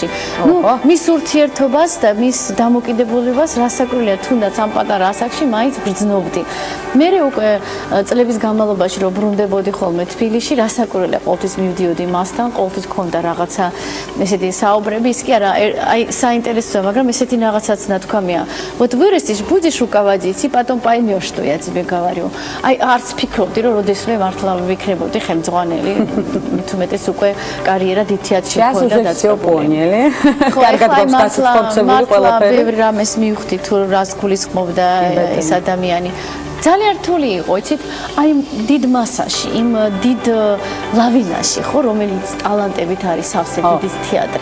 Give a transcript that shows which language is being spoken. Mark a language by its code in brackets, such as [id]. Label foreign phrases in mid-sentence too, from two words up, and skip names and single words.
[ka] ნუ მის ურთიერთობას და მის დამოკიდებულებას რასაკვირველია, თუნდაც ამ პატარა ასაკში მაინც გრძნობდი. მე უკვე წლების განმავლობაში რომ ბრუნდებოდი ხოლმე თბილისში, რასაკვირველია, ყოველთვის მივდიოდი მასთან, ყოველთვის ქონდა რაღაცა ესეთი საუბრები, ის კი არა, აი საინტერესოა, მაგრამ ესეთი რაღაცაც ნათქვამია. [ru] Вот вырастешь, будешь руководить, и потом поймешь, что я тебе говорю. [ka] აი არც ფიქრობდი, რომ როდესმე მართლა ვიქნებოდი ხელმძღვანელი, მით უმეტეს უკვე კარიერა დიდიათში ქონდა დაწყებული. კარგად გასახორცებული ყველაფერი. ბევრი რამეს მივხვდი თუ რას გულისხმობდა ეს ადამიანი. ძალიან რთული იყო, იცით, აი დიდ მასაში, იმ დიდ ლავინაში, ხო, რომელიც ტალანტებით არის სავსე დიდი თეატრი.